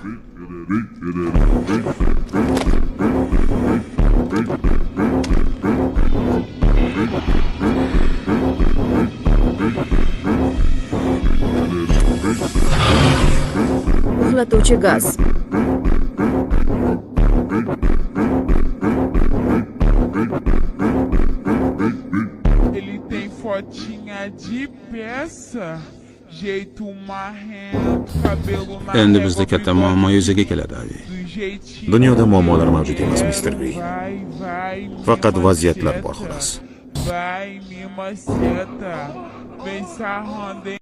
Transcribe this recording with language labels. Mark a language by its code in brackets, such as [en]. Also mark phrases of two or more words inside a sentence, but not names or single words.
[uz] Uxlatuvchi gaz. [pt] Ele tem fotinha de peça, jeito marrento, cabelo na [uz] Endi bizda katta muammo yuzaga keladi, abi. Dunyoda muammolar mavjud emas, Mr. Green. Faqat vaziyatlar bor xolos. [pt] Vai, me maceta, vem sarrando.